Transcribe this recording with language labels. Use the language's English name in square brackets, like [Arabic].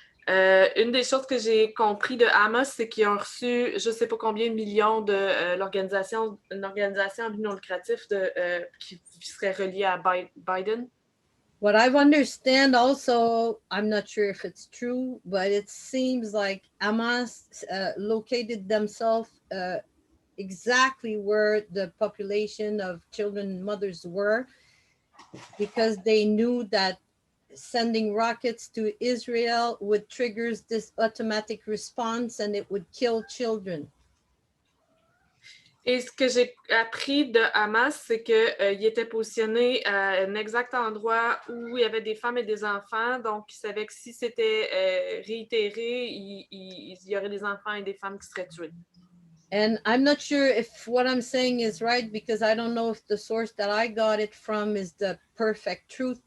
[French] Une des choses que j'ai compris de Hamas, c'est qu'ils ont reçu je ne sais pas combien de millions de une organisation à but non lucratif qui serait reliée à Biden. [English] What I understand also, I'm not sure if it's true, but it seems like Hamas located themselves exactly where the population of children and mothers were, because they knew that sending rockets to Israel would trigger this automatic response and it would kill children. [French] Et ce que j'ai appris de Hamas, c'est qu'il était positionné à un exact endroit où il y avait des femmes et des enfants. Donc, ils savaient que si c'était réitéré, il y aurait des enfants et des femmes qui seraient tués. [English] And I'm not sure if what I'm saying is right, because I don't know if the source that I got it from is the perfect truth.